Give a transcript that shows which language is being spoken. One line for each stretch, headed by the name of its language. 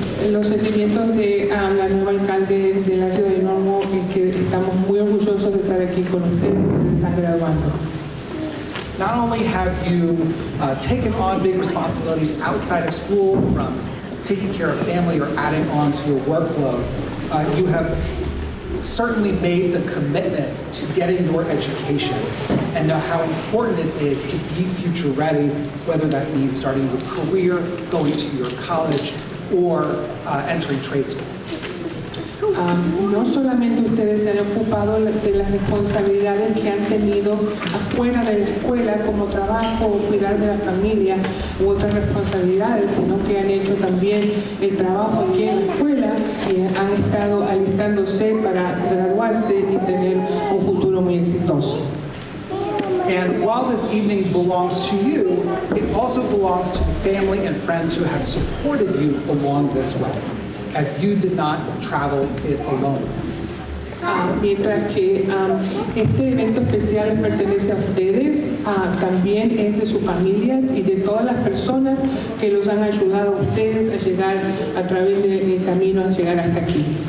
Spanish: Los sentimientos de la nueva alcalde de la ciudad de Norwalk es que estamos muy orgullosos de estar aquí con ustedes que están graduando.
English: Not only have you taken on big responsibilities outside of school, from taking care of family or adding on to your workload, you have certainly made the commitment to getting your education and know how important it is to be future ready, whether that means starting your career, going to your college, or entering trade school.
Spanish: No solamente ustedes se han ocupado de las responsabilidades que han tenido afuera de la escuela, como trabajo, cuidar de la familia u otras responsabilidades, sino que han hecho también el trabajo aquí en la escuela y han estado alistándose para graduarse y tener un futuro muy exitoso.
English: And while this evening belongs to you, it also belongs to the family and friends who have supported you along this way, as you did not travel it alone.
Spanish: Mientras que este evento especial les pertenece a ustedes, también es de sus familias y de todas las personas que los han ayudado a ustedes a llegar a través del camino, a llegar hasta aquí.